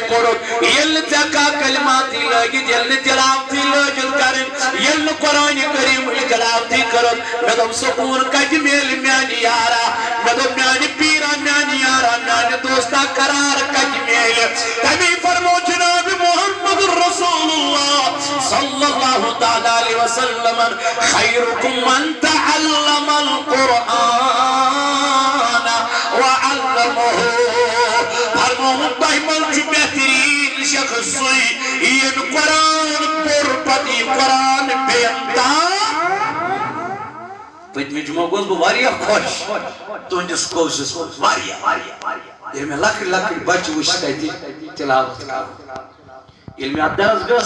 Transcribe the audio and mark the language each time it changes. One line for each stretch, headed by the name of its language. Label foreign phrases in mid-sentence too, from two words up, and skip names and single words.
Kashmiri: پوٚرُتھ ییٚلہِ نہٕ ژےٚ کانٛہہ کلماتی لٲگِتھ ییٚلہِ نہٕ تلاوتی لٲگِتھ کرٕنۍ ییٚلہِ نہٕ قرآنِ کریٖمٕچ تلاوتی کٔرٕتھ مےٚ دوٚپ سکوٗن کتہِ میلہِ میانہِ یارا مےٚ دوٚپ میانہِ پیٖرا میانہِ یارا میانہِ دوستا قرار کتہِ میلہِ تمی فرمو جناب محمد رسول اللہ
Arabic: صلی اللہ تعالی علیہ وسلم خیرکم من تعلم القرآن
Kashmiri: وعلمه فرمو تۄہہِ منٛز چھُ بہتریٖن شخص سُے ییٚمۍ قرآن پوٚر پتہٕ یہِ قرآن بیٚیَن تام پٔتمہِ جُمعہ گوس بہٕ واریاہ خۄش تُہنٛدِس کوشس منٛز واریاہ ییٚلہِ مےٚ لۄکٕٹۍ لۄکٕٹۍ بچہٕ وٕچھ تتہِ تلاوت کران ییٚلہِ مےٚ اتھ درسگاہس